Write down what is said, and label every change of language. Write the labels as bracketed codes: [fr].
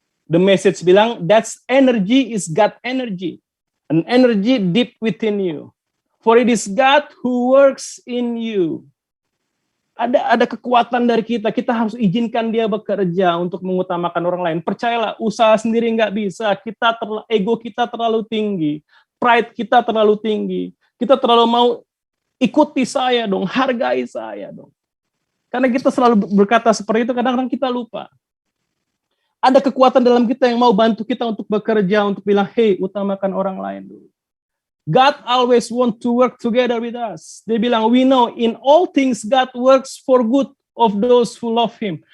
[en] The Message [id] bilang, [en] that's energy is God energy. An energy deep within you. For it is God who works in you. [id] Ada kekuatan dari kita harus izinkan dia bekerja untuk mengutamakan orang lain. Percayalah, usaha sendiri nggak bisa. Ego kita terlalu tinggi. Pride kita terlalu tinggi. Kita terlalu mau ikuti saya dong, hargai saya dong. Karena kita selalu berkata seperti itu, kadang-kadang kita lupa. Ada kekuatan dalam kita yang mau bantu kita untuk bekerja, untuk bilang, hey, utamakan orang lain dulu. [en] God always want to work together with us. [id] Dia bilang, [en] we know in all things God works for good of those who love Him.